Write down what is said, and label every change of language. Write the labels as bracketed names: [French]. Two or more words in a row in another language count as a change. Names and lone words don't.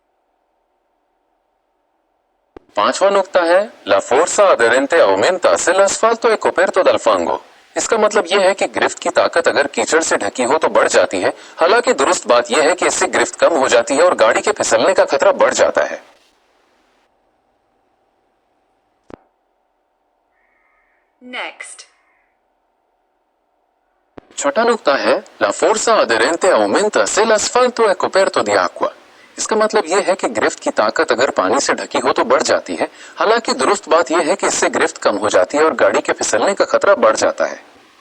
[Urdu] پانچوا نکتہ ہے [Italian] la forza aderente aumenta se l'asfalto è coperto dal fango। [Urdu] اس کا مطلب یہ ہے کہ گرفت کی طاقت اگر کیچڑ سے ڈھکی ہو تو بڑھ جاتی ہے. حالانکہ درست بات یہ ہے کہ اس سے گرفت کم ہو جاتی ہے اور گاڑی کے پھسلنے کا خطرہ بڑھ جاتا ہے. नेक्स्ट چھٹا نکتہ ہے [Italian] la forza aderente aumenta se l'asfalto è coperto di acqua। [Urdu] اس کا مطلب یہ ہے کہ گرفت کی طاقت اگر پانی سے ڈھکی ہو تو بڑھ جاتی ہے. حالانکہ درست بات یہ ہے کہ اس سے گرفت کم ہو جاتی ہے اور گاڑی کے پھسلنے کا خطرہ بڑھ جاتا ہے.